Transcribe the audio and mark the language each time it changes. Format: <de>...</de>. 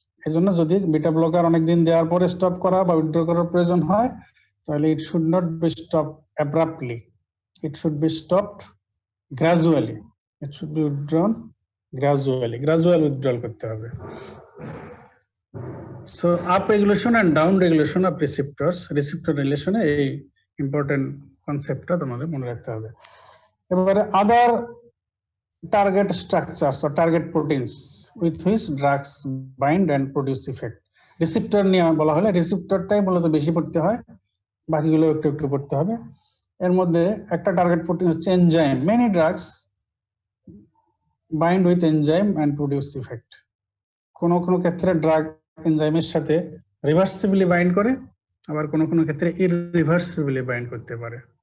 <bn>এই জন্য যদি বিটা ব্লকার অনেকদিন দেওয়ার পরে স্টপ করা বা উইথড্র করার প্রয়োজন হয়, তাহলে</bn> <en>it should not be stop abruptly, it should be stopped gradually, it should be withdrawn gradually,</en> <bn>gradual withdrawal করতে হবে।</bn> <en>so up regulation and down regulation of receptors,</en> <bn>receptor রিলেশনে এই ইম্পর্টেন্ট কনসেপ্টটা তোমাদের মনে রাখতে হবে।</bn> <en>এবারে other target structures or target proteins with which drugs bind and produce effect.</en> <bn>Receptor নিয়ে বলা হলে রিসেপ্টরটাই মূলত বেশি পড়তে হয়, বাকিগুলো একটু একটু পড়তে হবে। এর মধ্যে একটা টার্গেট প্রোটিন হচ্ছে enzyme.</bn> <en>Many drugs bind with enzyme and produce effect.</en> <bn>কোন কোন ক্ষেত্রে ড্রাগ এনজাইমের সাথে রিভার্সিবলি বাইন্ড করে, আবার কোন কোন ক্ষেত্রে ইররিভার্সিবলি বাইন্ড করতে পারে।</bn>